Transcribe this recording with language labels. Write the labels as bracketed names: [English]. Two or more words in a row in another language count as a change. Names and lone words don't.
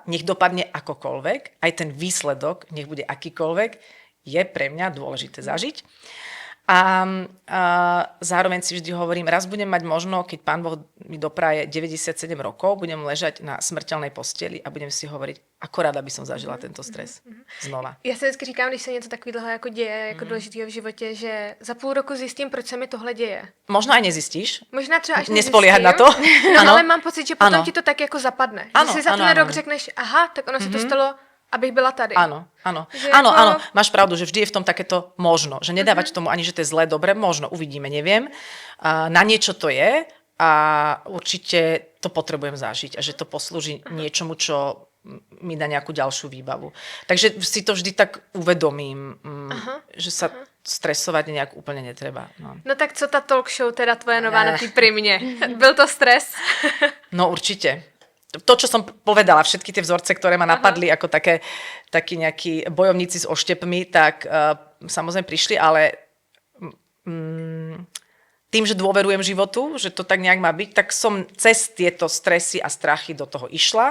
[Slovak] Nech dopadne akokoľvek, aj ten výsledok, nech bude akýkoľvek, je pre mňa dôležité zažiť. A zároveň si vždy hovorím, raz budem mať možno, keď Pán Boh mi dopraje 97 rokov, budem ležať na smrteľnej posteli a budem si hovoriť, ako rada by som zažila tento stres znova. [Czech] Já si vždycky říkám, když se něco takového jako děje, jako důležitého v životě, že za půl roku zjistím, proč se mi tohle děje. [Slovak] Možno aj nezistíš. [Czech] Možná třeba až [Slovak] nespoliehať na to. No, [Czech] ano. Ale mám pocit, že potom ano. ti to tak jako zapadne. Ano, že si za ten rok řekneš, aha, tak ono se to stalo, abych byla tady. [Slovak] Áno. Že Áno, ako... áno, máš pravdu, že vždy je v tom takéto možno. Že nedávať tomu ani, že to je zlé, dobre, možno, uvidíme, neviem. Na niečo to je a určite to potrebujem zažiť a že to poslúži niečomu, čo mi dá nejakú ďalšiu výbavu. Takže si to vždy tak uvedomím, že sa stresovať nejak úplne netreba. [Czech] No tak co ta talk show teda tvoje nová na té Primě? Byl to stres? [Slovak] No určite. To, čo som povedala, všetky tie vzorce, ktoré ma napadli ako takí nejakí bojovníci s oštepmi, tak samozrejme prišli, ale tým, že dôverujem životu, že to tak nejak má byť, tak som cez tieto stresy a strachy do toho išla.